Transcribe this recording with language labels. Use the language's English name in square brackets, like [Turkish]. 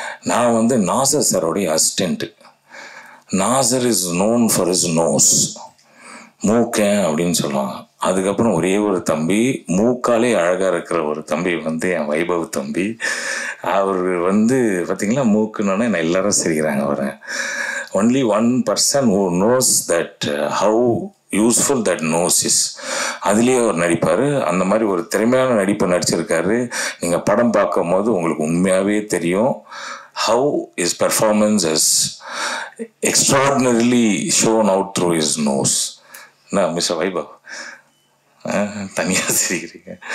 [Tamil] நான் Nassar சாரோடைய assistant. Nassar [English] is known for his nose, [Tamil] மூக்கன் அப்படின்னு சொல்லுவாங்க. அதுக்கப்புறம் ஒரே ஒரு தம்பி, மூக்காலே அழகாக இருக்கிற ஒரு தம்பி என் வைபவ் தம்பி. அவர் பார்த்தீங்களா, மூக்குன்னொன்னே நான் எல்லாரும் சிரிக்கிறாங்க. அவரை [English] only one person who knows that how useful that nose is. [Tamil] அதுலேயே அவர் நடிப்பார். அந்த மாதிரி ஒரு திறமையான நடிப்பை நடிச்சிருக்காரு. நீங்கள் படம் பார்க்கும் போது உங்களுக்கு உண்மையாகவே தெரியும் [English] how his performance is extraordinarily shown out through his nose. [Tamil] நான் மிஸ்டர் வைபவ் தனியாக சிரிக்கிறீங்க.